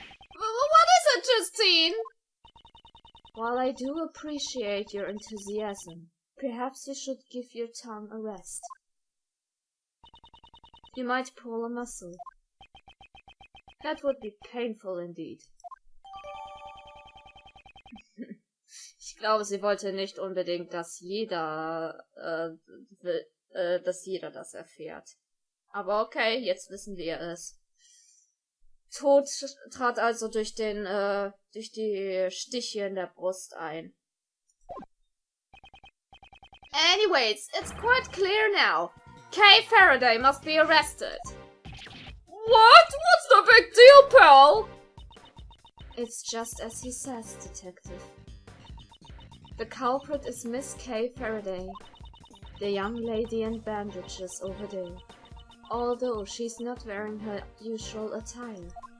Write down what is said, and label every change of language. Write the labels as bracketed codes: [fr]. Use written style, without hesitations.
[en] What is it, Justine? While I do appreciate your enthusiasm, perhaps you should give your tongue a rest. You might pull a muscle. That would be painful indeed. [de] Ich glaube, sie wollte nicht unbedingt, dass jeder das erfährt. Aber okay, jetzt wissen wir es. Tod trat also durch die Stiche in der Brust ein. [en] Anyways, it's quite clear now. Kay Faraday must be arrested. What? What's the big deal, pal? It's just as he says, detective. The culprit is Miss Kay Faraday, the young lady in bandages over there, although she's not wearing her usual attire.